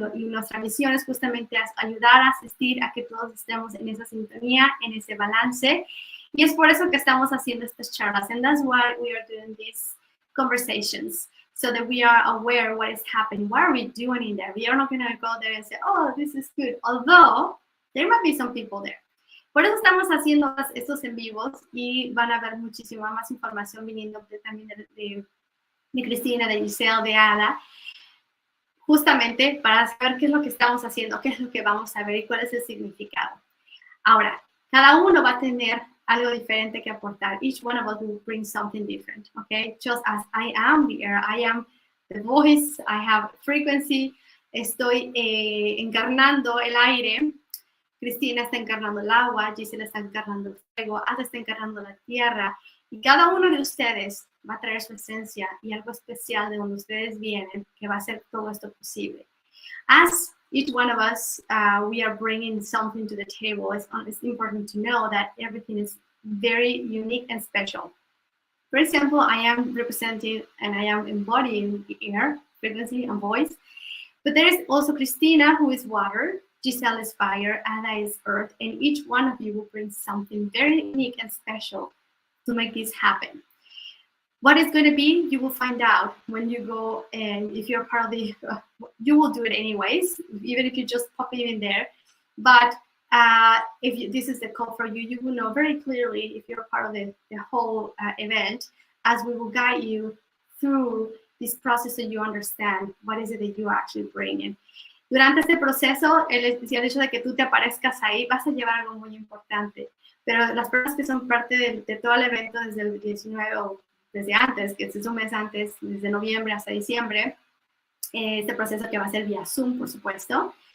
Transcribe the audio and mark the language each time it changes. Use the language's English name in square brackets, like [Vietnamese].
[Spanish] Y nuestra misión es justamente ayudar a asistir a que todos estemos en esa sintonía, en ese balance. Y es por eso que estamos haciendo estas charlas. [English] And that's why we are doing these conversations, so that we are aware of what is happening. What are we doing in there? We are not going to go there and say, oh, this is good. Although, there might be some people there. [Spanish] Por eso estamos haciendo estos en vivos y van a ver muchísima más información viniendo también de Cristina, de Giselle, de Ada, justamente para saber qué es lo que estamos haciendo, qué es lo que vamos a ver y cuál es el significado. Ahora, cada uno va a tener algo diferente que aportar. [English] Each one of us will bring something different, okay? Just as I am the air, I am the voice, I have frequency, [Spanish] estoy encarnando el aire, Cristina está encarnando el agua, Gisela está encarnando el fuego, Ada está encarnando la tierra, y cada uno de ustedes va a traer su esencia y algo especial de donde ustedes vienen que va a hacer todo esto posible. [English] As each one of us, we are bringing something to the table. It's important to know that everything is very unique and special. For example, I am representing and I am embodying the air, frequency, and voice. But there is also Cristina, who is water, Giselle is fire, Ada is earth, and each one of you will bring something very unique and special to make this happen. What it's going to be, you will find out when you go, and if you're part of the, you will do it anyways, even if you just pop in there. But this is the call for you, you will know very clearly if you're part of the whole event, as we will guide you through this process so you understand what is it that you actually bring in. [Spanish] Durante este proceso, el hecho de que tú te aparezcas ahí, vas a llevar algo muy importante. Pero las personas que son parte de todo el evento desde el 19 o desde antes, que es un mes antes, desde noviembre hasta diciembre, este proceso que va a ser vía Zoom, por supuesto.